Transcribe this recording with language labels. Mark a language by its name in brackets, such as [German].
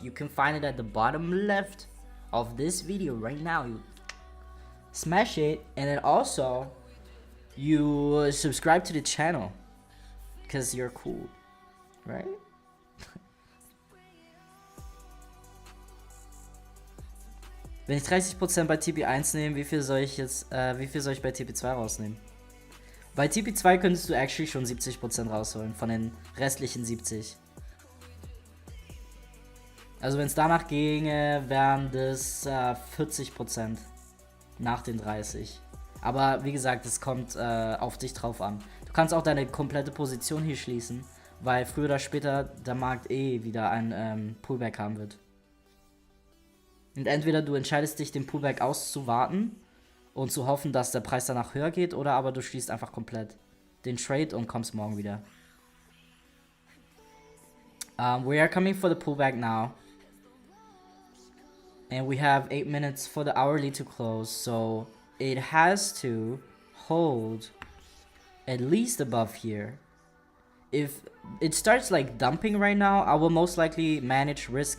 [English] You can find it at the bottom left of this video right now. You smash it, and then also you subscribe to the channel because you're cool, right? [German] Wenn ich 30% bei TP1 nehme, wie viel soll ich bei TP2 rausnehmen? Bei TP2 könntest du [English] actually [German] schon 70% rausholen von den restlichen 70. Also wenn es danach ginge, wären das 40% nach den 30. Aber wie gesagt, es kommt auf dich drauf an. Du kannst auch deine komplette Position hier schließen, weil früher oder später der Markt wieder ein Pullback haben wird. Und entweder du entscheidest dich, den Pullback auszuwarten und zu hoffen, dass der Preis danach höher geht, oder aber du schließt einfach komplett den Trade und kommst morgen wieder. [English] We are coming for the pullback now. And we have 8 minutes for the hourly to close, so it has to hold at least above here. If it starts like dumping right now, I will most likely manage risk.